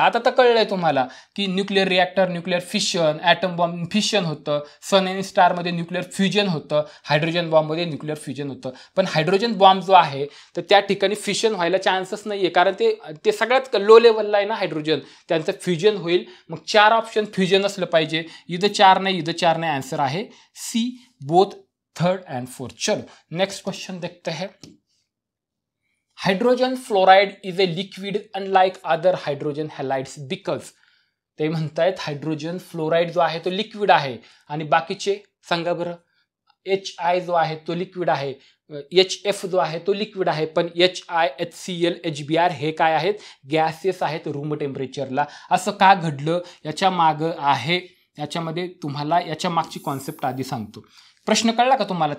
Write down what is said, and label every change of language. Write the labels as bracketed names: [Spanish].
[Marathi] आता तर कळलंय तुम्हाला की nuclear reactor, nuclear fission, item bomb fission होतं, सन आणि स्टारमध्ये न्यूक्लिअर फ्युजन होतं, हायड्रोजन बॉम्बमध्ये न्यूक्लिअर फ्युजन होतं. पण हायड्रोजन बॉम्ब जो आहे तर त्या ठिकाणी फिशन व्हायला चान्सच नाही आहे, कारण ते सगळ्यात लो लेवलला आहे ना हायड्रोजन, त्यांचं फ्युजन होईल. मग 4 ऑप्शन फ्युजन असलं पाहिजे. इथं 4 नाही, इथं 4 नाही. आन्सर आहे C, [English] Both third and fourth. [Hindi] चलो नेक्स्ट क्वेश्चन देखते हैं. [English] Hydrogen fluoride is a liquid unlike other hydrogen halides because. [Marathi] ते म्हणतायत हायड्रोजन फ्लोराइड जो आहे तो लिक्विड आहे आणि बाकीचे सांगा बरं. HI जो आहे तो लिक्विड आहे, HF जो आहे तो लिक्विड आहे, पण HI, HCl, HBr हे काय आहेत, गॅसेस आहेत रूम टेम्परेचरला. असं का घडलं याच्या मागं आहे, याच्यामध्ये तुम्हाला याच्या मागची कॉन्सेप्ट आधी सांगतो. प्रश्न कळला का तुम्हाला.